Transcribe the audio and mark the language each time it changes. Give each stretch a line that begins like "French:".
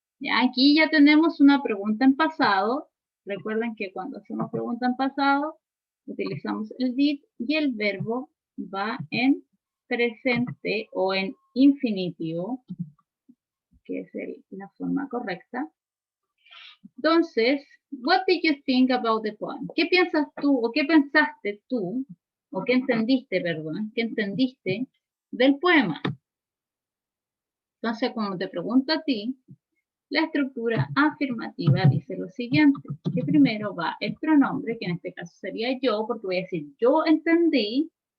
Spanish: Ya, aquí ya tenemos una pregunta en pasado. Recuerden que cuando hacemos pregunta en pasado, utilizamos el did y el verbo va en presente o en infinitivo, que es la forma correcta. Entonces,
English: what did you think about the poem?
Spanish: ¿Qué piensas tú o qué pensaste tú o qué entendiste, perdón, qué entendiste del poema? Entonces, como te pregunto a ti, la estructura afirmativa dice lo siguiente, que primero va el pronombre, que en este caso sería yo, porque voy a decir yo entendí.